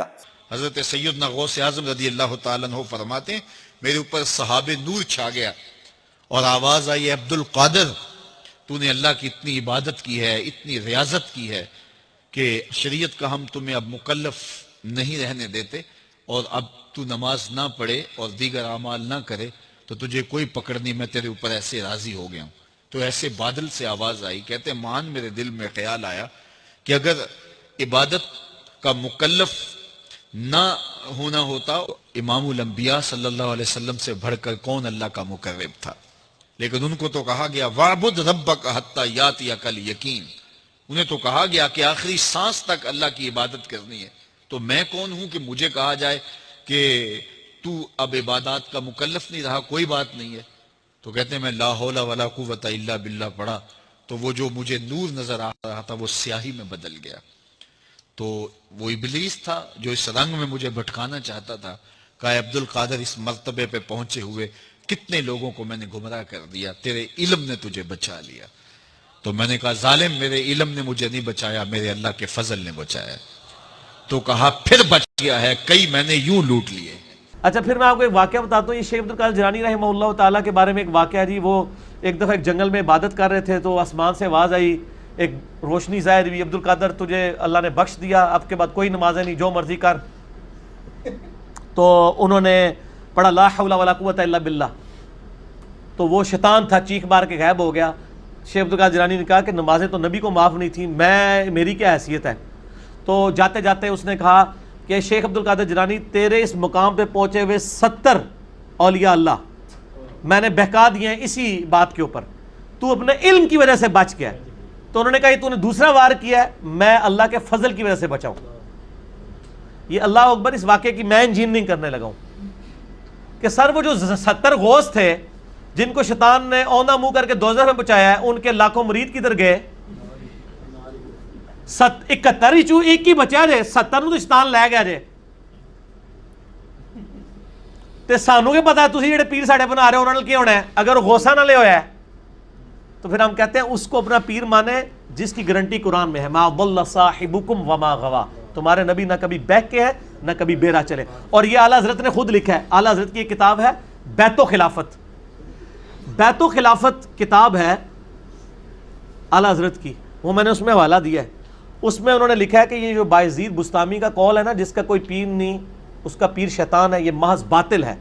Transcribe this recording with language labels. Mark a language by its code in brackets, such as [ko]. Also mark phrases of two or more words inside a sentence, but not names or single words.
[ur] حضرت سیدنا غوث اعظم [ar] رضی اللہ تعالیٰ عنہ [ur] فرماتے ہیں میرے اوپر سحاب نور چھا گیا اور آواز آئی عبدالقادر تو نے اللہ کی اتنی عبادت کی ہے، اتنی ریاضت کی ہے کہ شریعت کا ہم تمہیں اب مکلف نہیں رہنے دیتے، اور اب تو نماز نہ پڑھے اور دیگر اعمال نہ کرے تو تجھے کوئی پکڑ نہیں، میں تیرے اوپر ایسے راضی ہو گیا ہوں. تو ایسے بادل سے آواز آئی، کہتے مان میرے دل میں خیال آیا کہ اگر عبادت کا مکلف نہ ہونا ہوتا، امام الانبیاء [ar] صلی اللہ علیہ وسلم [ur] سے بڑھ کر کون اللہ کا مقرب تھا. لیکن ان کو تو کہا گیا [ar] واعبد ربک حتى يأتيك اليقين, [ur] انہیں تو کہا گیا کہ آخری سانس تک اللہ کی عبادت کرنی ہے. تو میں کون ہوں کہ مجھے کہا جائے کہ تو اب عبادت کا مکلف نہیں رہا، کوئی بات نہیں ہے. تو کہتے ہیں میں [ar] لا حول ولا قوة إلا بالله [ur] پڑھا تو وہ جو مجھے نور نظر آ رہا تھا وہ سیاہی میں بدل گیا. تو وہ ابلیس تھا جو اس رنگ میں مجھے بھٹکانا چاہتا تھا. کہا عبدالقادر اس مرتبے پہ پہنچے ہوئے کتنے لوگوں کو میں نے گمراہ کر دیا، تیرے علم نے تجھے بچا لیا. تو میں نے کہا ظالم میرے علم نے مجھے نہیں بچایا، میرے اللہ کے فضل نے بچایا. تو کہا پھر بچ گیا ہے، کئی میں نے یوں لوٹ لیے. اچھا، پھر میں آپ کو ایک واقعہ بتاتا ہوں۔ یہ شیخ عبدالقادر جیلانی [ar] رحمہ اللہ تعالیٰ [ur] کے بارے میں ایک واقعہ جی. وہ ایک دفعہ ایک جنگل میں عبادت کر رہے تھے تو آسمان سے آواز آئی، ایک روشنی ظاہر ہوئی، عبدالقادر تجھے اللہ نے بخش دیا، اب کے بعد کوئی نمازیں نہیں، جو مرضی کر. تو انہوں نے پڑھا [ar] لا حول ولا قوة إلا بالله, [ur] تو وہ شیطان تھا چیخ مار کے غائب ہو گیا. شیخ عبدالقادر جیلانی نے کہا کہ نمازیں تو نبی کو معاف نہیں تھیں، میری کیا حیثیت ہے. تو جاتے جاتے اس نے کہا کہ شیخ عبدالقادر جیلانی تیرے اس مقام پہ پہنچے ہوئے 70 [ar] اولیاء اللہ [ur] میں نے بہکا دیے ہیں اسی بات کے اوپر، تو اپنے علم کی وجہ سے بچ گیا. تو انہوں نے کہا تو نے دوسرا وار کیا ہے، میں اللہ کے فضل کی وجہ سے بچاؤں. یہ [ar] اللہ اکبر, [ur] اس واقعے کی میں انجین نہیں کرنے لگا ہوں. کہ سر وہ جو 70 غوث تھے جن کو شیطان نے اوندا منہ کر کے دوزخ میں پہنچایا ہے، ان کے لاکھوں مرید کدھر گئے؟ [pa] 71 ہی چوں ایک ہی بچا جے، 70 نو تو شیطان لے گیا جے. تے سانو کے پتا ہے تسی جڑے پیر ساڈے بنا رہے ہو انہاں نال کی ہونا ہے؟ [ur] اگر غوثاں نال ہویا ہے تو پھر ہم کہتے ہیں اس کو اپنا پیر مانے جس کی گارنٹی قرآن میں ہے، [ar] ما ضل صاحبکم وما غوا. [ur] تمہارے نبی نہ کبھی بہک کے ہے نہ کبھی بیرا چلے. اور یہ اعلیٰ حضرت نے خود لکھا ہے. اعلیٰ حضرت کی ایک کتاب ہے بیت و خلافت. بیت و خلافت کتاب ہے اعلیٰ حضرت کی، وہ میں نے اس میں حوالہ دیا ہے. اس میں انہوں نے لکھا ہے کہ یہ جو بایزید بستامی کا قول ہے نا، جس کا کوئی پیر نہیں، اس کا پیر شیطان ہے، یہ محض باطل ہے.